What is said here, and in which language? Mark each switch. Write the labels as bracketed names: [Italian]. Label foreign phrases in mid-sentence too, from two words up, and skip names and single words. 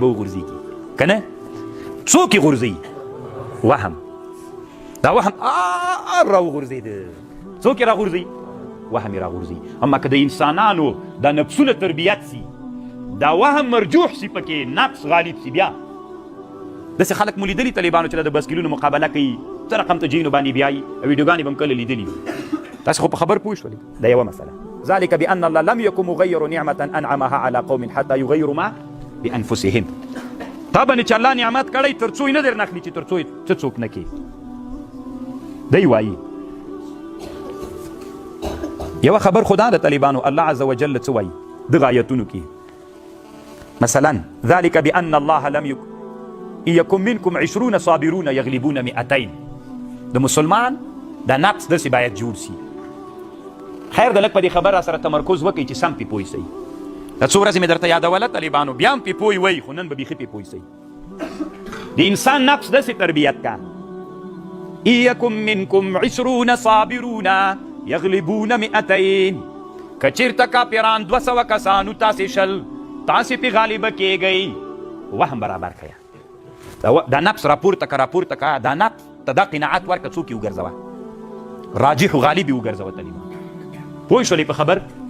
[Pashto] وغورځېږي که نه څوک یې غورځوي وهم دا وهم راوغورځېده څوک یې راغورځوي وهم یې راغورځوي اما که د انسانانو دا نفسونه تربیت سي دا وهم مرجوح سي پکې نفس غالب سي بیا داسې خلک مو لیدلي طالبانو چې د بسکیلونو مقابله کوي څه رقم ته جینو باندې بیایي او ویډیوګانې به هم کله لیدلي تاسې خو په خبر پوه شولې دا یوه مسله [Arabic] ذلك بأن الله لم يكن مغير نعمة أنعمها على قوم حتى يغيروا ما بأنفسهم [Pashto] تا باندې چې الله نعمت کړی تر څو یې نه در نخلي چې تر څو څه څوک نه کوي دی وایي یوه خبر خو دا د طالبانو [Arabic] الله عز وجل [Pashto] څه وایي دغه آیتونو کې مثلا [Arabic] ذلك بأن الله لم يكن منكم 20 صابرون يغلبون 200 [Pashto] د مسلمان دا نفس داسې باید جوړ سي خیر د لږ په دې خبره سره تمرکز وکړئ چې سم پې پوه سئ دا څو ورځې مې درته یادوله طالبانو بیا هم پې پوه وئ خو نن به بیخي پې پوه سئ د انسان نفس داسې تربیت کا [Arabic] ان یکن منکم 20 صابرون یغلبون 200 [Pashto] که چېرته کاپیران 200 کسانو تاسې شل تاسې پې غالبه کېږئ وهم برابر کړه دا نفس راپورته که دا نفس ته دا قناعت ورکړه څوک یې وګرځوه راجح و غالب یې وګرځوه طالبان پوه شولې په خبر